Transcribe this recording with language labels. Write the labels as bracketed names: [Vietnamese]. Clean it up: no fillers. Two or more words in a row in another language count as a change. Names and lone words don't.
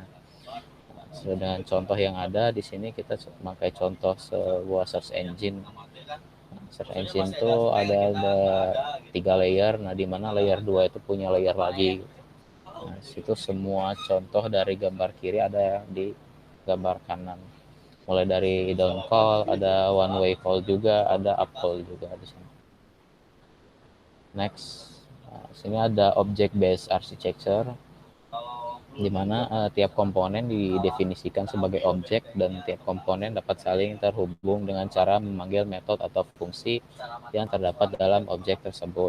[Indonesian] Dengan contoh yang ada di sini kita memakai contoh sebuah [English] search engine. Search engine [Indonesian] itu ada 3 layer. Nah, di mana layer 2 itu punya layer lagi. Nah, situ semua contoh dari gambar kiri ada di gambar kanan. Mulai dari [English] down call, [Indonesian] ada [English] one way call [Indonesian] juga, ada [English] up call [Indonesian] juga di sini. Next, sini ada [English] object based architecture, [Indonesian] di mana tiap komponen didefinisikan sebagai objek dan tiap komponen dapat saling terhubung dengan cara memanggil metode atau fungsi yang terdapat dalam objek tersebut.